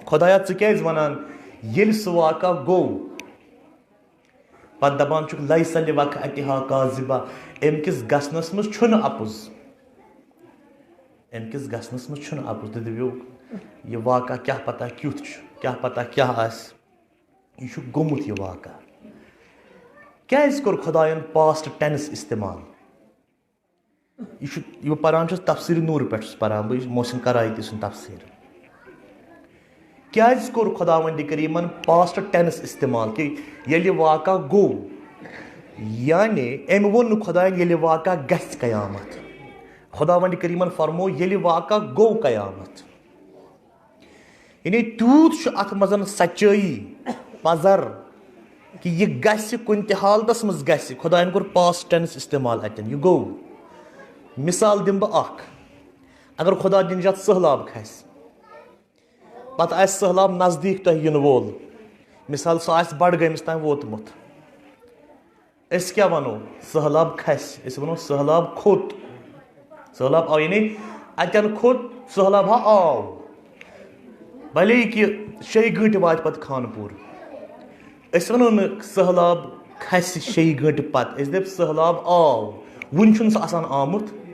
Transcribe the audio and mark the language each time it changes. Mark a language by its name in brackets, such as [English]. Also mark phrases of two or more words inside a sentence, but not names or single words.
[Kashmiri] خۄدایا ژٕ کیازِ ونان ییٚلہِ سُہ واقع گوٚو پتہٕ دپان چھُکھ [Arabic] لیس لوقعتها کاذبہ [Kashmiri] امہِ کِس گژھنس منٛز چھُنہٕ اپُز امہِ کِس گژھنس منٛز چھُنہٕ اپُز تُہۍ دٔپِو یہِ واقع کیاہ پتہ کیُتھ چھُ کیاہ پتہ کیاہ آسہِ یہ چھُ گوٚمُت یہِ واقع کیازِ کوٚر خۄدایَن [English] past tense [Kashmiri] استعمال یہ چھُ یہِ بہٕ پران چھُس تفسیٖر نوٗرٕ پٮ۪ٹھ چھُس پران بہٕ محسن کرایتی سُنٛد تفسیٖر کیازِ کوٚر خۄداوندِ کریٖمن [English] past tense [Kashmiri] استعمال کہ ییٚلہِ یہِ واقع گوٚو یعنی أمۍ ووٚن نہٕ خۄدایَن ییٚلہِ واقع گژھِ قیامت خۄداوندِ کریٖمن فرمو ییٚلہِ واقع گوٚو قیامت یعنی تیوٗت چھُ اتھ منٛز سچٲیی پزر کہ یہ گژھِ کُنہِ تہِ حالتس منٛز گژھِ خۄدایَن کوٚر [English] past tense [Kashmiri] استعمال اتٮ۪ن یہِ گوٚو مثال دِمہٕ بہٕ اکھ اگر خۄدا دِنۍ یتھ سہلاب کھسہِ پتہٕ آسہِ سہلاب نزدیٖک تۄہہِ یِنہٕ وول مثال سُہ آسہِ بڈگٲمِس تام ووتمُت أسۍ کیٛاہ ونو سہلاب کھسہِ أسۍ ونو سہلاب کھوٚت سہلاب آو یعنی اتٮ۪ن کھوٚت سہلاب ہا آو بھلے کہ 6 گٲنٛٹہٕ واتہِ پتہٕ خانپوٗر أسۍ ونو نہٕ سہلاب کھسہِ 6 گٲنٛٹہٕ پتہٕ أسۍ دٔپۍ سہلاب آو وُنہِ چھُنہٕ سُہ آسان آمُت